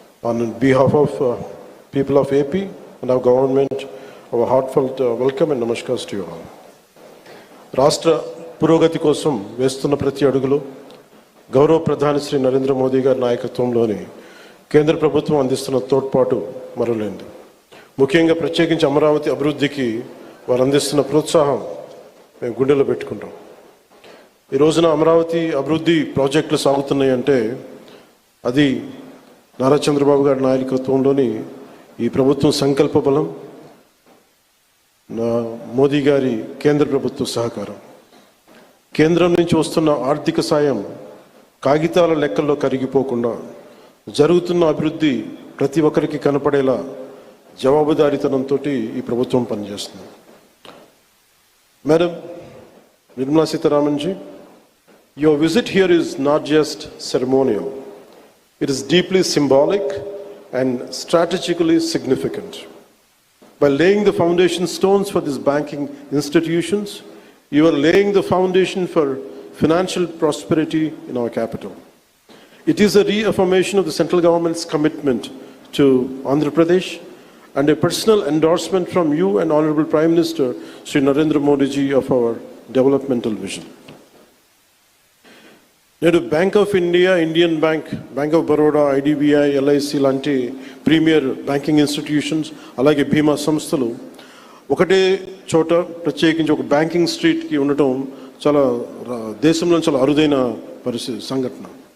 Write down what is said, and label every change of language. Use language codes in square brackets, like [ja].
[en] On behalf of people of AP and our government, our heartfelt welcome and namaskars to you all. [te] రాష్ట్ర పురోగతి కోసం వేస్తున్న ప్రతి అడుగులో గౌరవ ప్రధాని శ్రీ నరేంద్ర మోదీ గారి నాయకత్వంలోని కేంద్ర ప్రభుత్వం అందిస్తున్న తోడ్పాటు మరువలేనిది. ముఖ్యంగా ప్రత్యేకించి అమరావతి అభివృద్ధికి వారు అందిస్తున్న ప్రోత్సాహం మేము గుండెలో పెట్టుకుంటాం. ఈ రోజున అమరావతి అభివృద్ధి ప్రాజెక్టులు సాగుతున్నాయి అంటే అది నారా చంద్రబాబు గారి నాయకత్వంలోని ఈ ప్రభుత్వం సంకల్ప బలం, మోదీ గారి కేంద్ర ప్రభుత్వ సహకారం. కేంద్రం నుంచి వస్తున్న ఆర్థిక సాయం కాగితాల లెక్కల్లో కరిగిపోకుండా జరుగుతున్న అభివృద్ధి ప్రతి ఒక్కరికి కనపడేలా జవాబుదారీతనంతో ఈ ప్రభుత్వం పనిచేస్తుంది. [en] Madam Nirmala Sitharaman ji, your visit here is not just ceremonial. It is deeply symbolic and strategically significant. By laying the foundation stones for these banking institutions, you are laying the foundation for financial prosperity in our capital. It is a reaffirmation of the central government's commitment to Andhra Pradesh and a personal endorsement from you and Honorable Prime Minister Sri Narendra Modi ji of our developmental vision. [te] నేడు bank of India, Indian bank, bank of Baroda, IDBI, LIC లాంటి premier banking institutions, అలాగే బీమా సంస్థలు ఒకటే చోట ప్రత్యేకించి ఒక banking స్ట్రీట్కి ఉండటం చాలా దేశంలో చాలా అరుదైన పరిస్థితి సంఘటన.